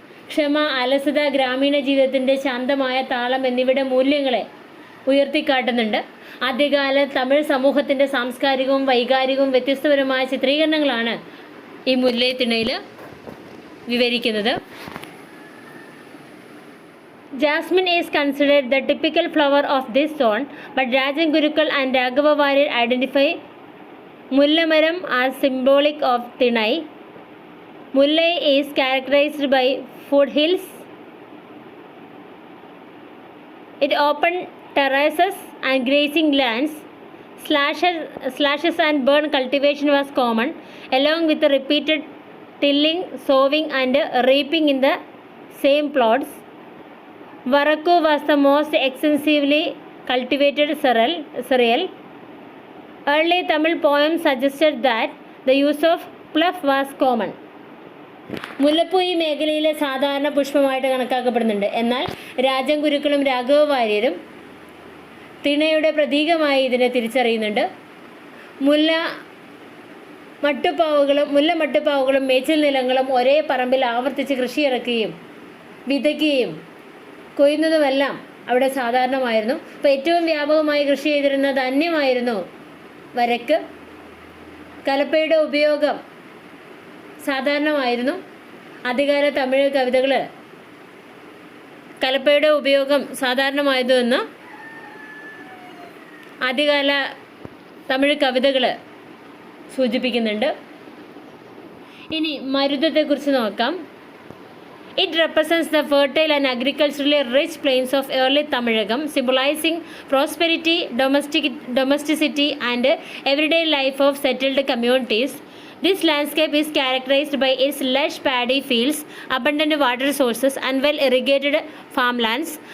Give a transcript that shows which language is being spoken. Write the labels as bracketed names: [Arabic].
[Malayalam] ക്ഷമ, അലസത, ഗ്രാമീണ ജീവിതത്തിൻ്റെ ശാന്തമായ താളം എന്നിവയുടെ മൂല്യങ്ങളെ ഉയർത്തിക്കാട്ടുന്നുണ്ട്. ആദ്യകാല തമിഴ് സമൂഹത്തിൻ്റെ സാംസ്കാരികവും വൈകാരികവും വ്യത്യസ്തപരമായ ചിത്രീകരണങ്ങളാണ് ഈ മുല്ലൈ തിണയിൽ വിവരിക്കുന്നത്. [English] Jasmine is considered the typical flower of this zone, but Rajan Gurukal and Raghava Varyar identify Mullamaram as symbolic of Thinai. Mullai is characterized by foothills, its open terraces and grazing lands. Slashes and burn cultivation was common, along with the repeated tilling, sowing and reaping in the same plots. Varakku was the most extensively cultivated cereal. Early Tamil poems suggested that the use of fluff was common. [Malayalam] മുല്ലപ്പൂ ഈ മേഖലയിലെ സാധാരണ പുഷ്പമായിട്ട് കണക്കാക്കപ്പെടുന്നുണ്ട്. എന്നാൽ രാജൻ ഗുരുക്കളും രാഘവ വാര്യരും തിണയുടെ പ്രതീകമായി ഇതിനെ തിരിച്ചറിയുന്നുണ്ട്. മുല്ല മട്ടുപ്പാവുകളും മേച്ചിൽ നിലങ്ങളും ഒരേ പറമ്പിൽ ആവർത്തിച്ച് കൃഷി ഇറക്കുകയും വിതയ്ക്കുകയും കൊയ്യുന്നതുമെല്ലാം അവിടെ സാധാരണമായിരുന്നു. അപ്പോൾ ഏറ്റവും വ്യാപകമായി കൃഷി ചെയ്തിരുന്ന ധാന്യമായിരുന്നു വരക്ക്. കലപ്പയുടെ ഉപയോഗം സാധാരണമായിരുന്നു. ആദ്യകാല തമിഴ് കവിതകൾ കലപ്പയുടെ ഉപയോഗം സാധാരണമായതെന്ന് ആദ്യകാല തമിഴ് കവിതകൾ സൂചിപ്പിക്കുന്നുണ്ട്. ഇനി മരുതത്തെക്കുറിച്ച് നോക്കാം. [English] It represents the fertile and agriculturally rich plains of early Tamilagam, symbolizing prosperity, domesticity and everyday life of settled communities. This landscape is characterized by its lush paddy fields, abundant water sources and well-irrigated farmlands.